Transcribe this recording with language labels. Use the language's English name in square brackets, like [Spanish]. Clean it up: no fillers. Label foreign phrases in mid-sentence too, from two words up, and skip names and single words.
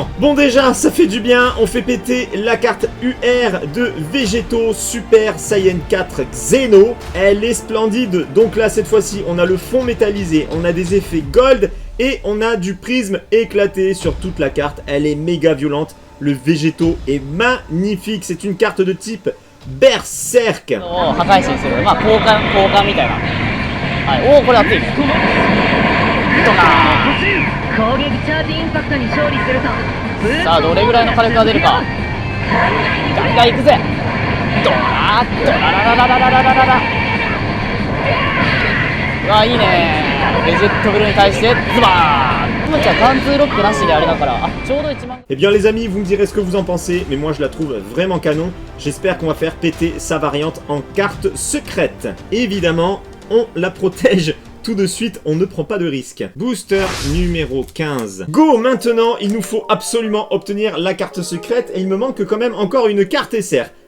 [French] Bon déjà, ça fait du bien, on fait péter la carte UR de Végéto Super Saiyan 4 Xeno. Elle est splendide, donc là, cette fois-ci, on a le fond métallisé, on a des effets gold, et on a du prisme éclaté sur toute la carte. Elle est méga violente, le Végéto est magnifique, c'est une carte de type Berserk. [Japanese] Oh, おお、これ熱い。とか攻撃チャージインパクトに勝利するとさあ、どれぐらいの火力が出るか。ガンガンいくぜ。ドラッドラララララララララ。うわ、いいね。レジェットブルーに対してズバーン。今じゃ貫通ロックなしであれだから、ちょうど1 万。 [French] Eh bien les amis, vous me direz ce que vous en pensez, mais moi je la trouve vraiment canon. J'espère qu'on va faire péter sa variante en carte secrète. Évidemment, on la protège tout de suite, on ne prend pas de risque. Booster numéro 15. Go, maintenant, il nous faut absolument obtenir la carte secrète et il me manque quand même encore une carte SR.